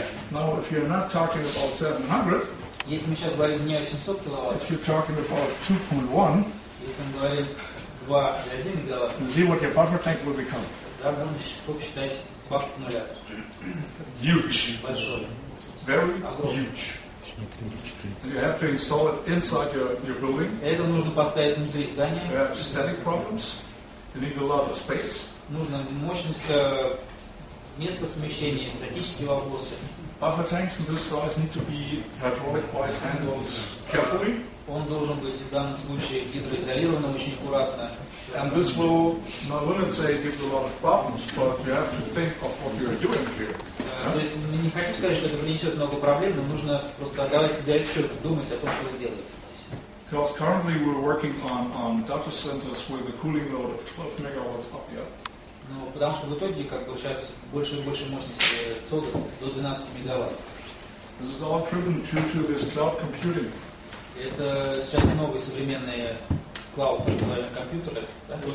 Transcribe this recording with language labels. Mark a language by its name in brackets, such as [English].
[English] Now if you're not talking about 700, [Russian] Если мы сейчас говорим не о 700 киловатт, [English] if you're talking about 2.1, [Russian] если мы говорим 2,1 мегаватт, [English] you see what your buffer tank will become. [Russian] тогда можно считать бак-аккумулятор. [English] Huge. [Russian] Большой. [English] Very huge. And you have to install it inside your building. [Russian] Это нужно поставить внутри [English] You [Russian] здания. [English] have static problems. You need a lot of space. [Russian] Нужна мощность, место помещения, статические вопросы. [English] Buffer tanks in this size need to be hydraulic-wise handled carefully. [Russian] Он должен быть в данном случае гидроизолирован очень аккуратно. [English] And this will, I wouldn't say give you a lot of problems, but you have to think of what you're doing here. [Russian] То есть мы не хотим сказать, что это принесет много проблем, но нужно просто отдавать себе отчет, думать о том, что вы делаете. [English] Because currently we're working on data centers with a cooling load of 12 megawatts up here. [Russian] Ну, потому что в итоге как бы сейчас больше и больше мощности ЦОДа до 12 мегаватт. [English] This is all driven due to this cloud computing. [Russian] Это сейчас новые современные клауд, так называемые компьютеры, да?